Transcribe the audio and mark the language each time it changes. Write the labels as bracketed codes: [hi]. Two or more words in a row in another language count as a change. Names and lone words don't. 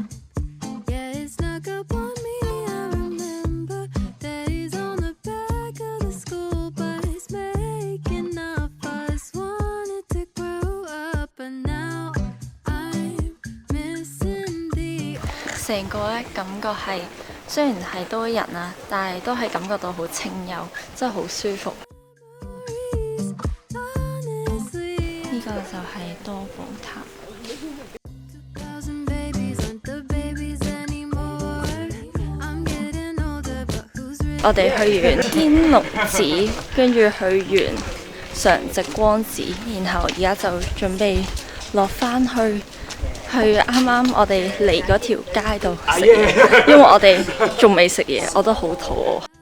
[en] Yeah, it snuck up on me. I remember that he's on the back of the school bus, making up us. Wanted to grow up, but now I'm missing the. [yue] 成個咧感覺係雖然係多人啊，但係都係感覺到好清幽，真係好舒服。呢個就係多寶塔。我哋去完天龍寺，跟住去完常寂光寺，然後而家就準備落翻去啱啱我哋嚟嗰條街度食嘢，因為我哋仲未食嘢，我都好肚餓。